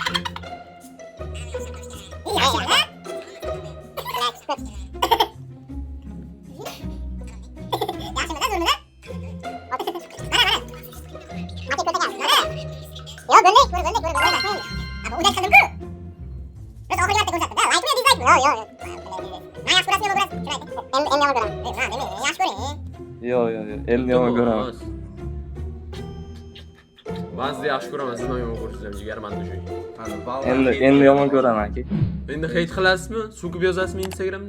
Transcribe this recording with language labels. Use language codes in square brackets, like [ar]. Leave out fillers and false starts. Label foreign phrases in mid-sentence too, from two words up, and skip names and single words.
[uz] Yaxshi, ha? Yaxshimida, zo'rmida? Yo, bo'ldik, bo'ldik. Ama udak qildim-ku. Biz oxirgi marta ko'rsatdik-da. Like mi, dislike mi? Yo. Men yaxshi ko'rasizmi, yo'q ko'rasiz? Endi yomon ko'raman. Ha, demak, yaxshi ko'ring. Yo'q, endi yomon ko'raman. Ba'zida yaxshi ko'raman, siz ham yomon ko'rasiz, jigarim Atdushi. Endi yomon ko'raman aka. Endi hate qilasizmi? So'kib yozasizmi Instagramda?